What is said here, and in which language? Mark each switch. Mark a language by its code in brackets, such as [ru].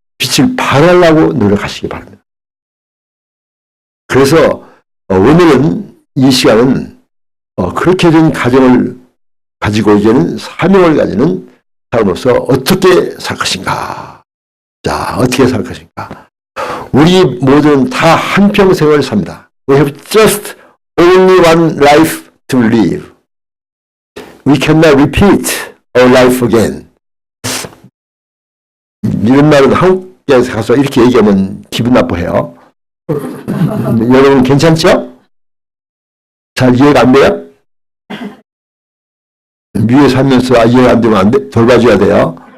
[ko] 빛을 발하려고 노력하시기 바랍니다. 그래서 오늘은 이 시간은 그렇게 된 가정을 가지고 이제는 사명을 가지는 사람으로서 어떻게 살 것인가. 자, 어떻게 살 것인가. 우리 모두는 다 한평생을 삽니다. [en] We have just only one life to live. We cannot repeat our life again. [ko] 이런 말은 한국에 가서 이렇게 얘기하면 기분 나빠해요. 여러분 괜찮죠? 잘 이해가 안 돼요? 위에 살면서 이해가 안 되면 안 돼? 돌봐줘야 돼요.